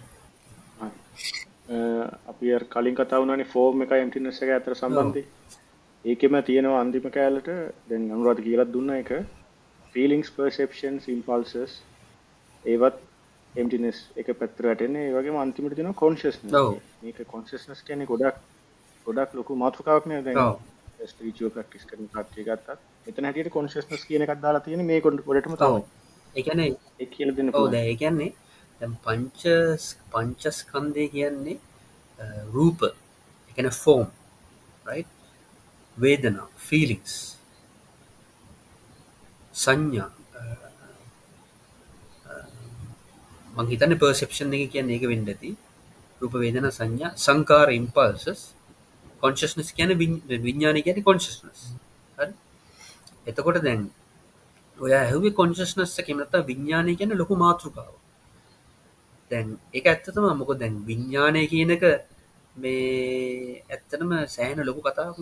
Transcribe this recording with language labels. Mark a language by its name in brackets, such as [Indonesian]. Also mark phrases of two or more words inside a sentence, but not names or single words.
[Sinhala] අපි කලින් කතා වුණානේ ෆෝම් එකයි එම්ප්ටිනස් එකයි අතර සම්බන්ධය. ඒකෙම තියෙනවා අන්තිම කෑල්ලට දැන් අනුරාධ කියලා දුන්න එක [English] feelings perceptions impulses [Sinhala] ඒවත් emptiness එක පැත්තට වැටෙන්නේ. ඒ වගේම අන්තිමට තියෙනවා consciousness. ඔව්. මේක consciousness කියන්නේ ගොඩක් ලොකු මාතෘකාවක් නේ. දැන් ඔව්. [English] spiritual practice [Sinhala] කරන කට්ටිය ගත්තත් එතන හැටියට consciousness කියන එකක් දාලා තියෙන්නේ මේ කොටටම ඔව්. තමයි. ඒ කියන්නේ ඒක කියලා දෙන්න ඔව් පුළුවන්. දැන් ඒ කියන්නේ දැන් පංචස්කන්ධය කියන්නේ රූප, ඒ කියන්නේ [English] form, right? [Sinhala] වේදනා, feelings, සංඥා, මං හිතන්නේ perception එක කියන්නේ ඒක වෙන්න ඇති. රූප, වේදනා, සංඥා, සංකාර, [English] impulses, consciousness [Sinhala] කියන්නේ විඥානය කියන්නේ consciousness. හරි? එතකොට දැන් ඔයා ඇහුවේ consciousness එකේ නැත්නම් විඥානය කියන්නේ ලොකු මාතෘකාවක්. දැන් ඒක ඇත්ත තමයි. මොකද දැන් විඥානය කියන එක මේ ඇත්තටම සෑහෙන ලොකු කතාවක්නේ.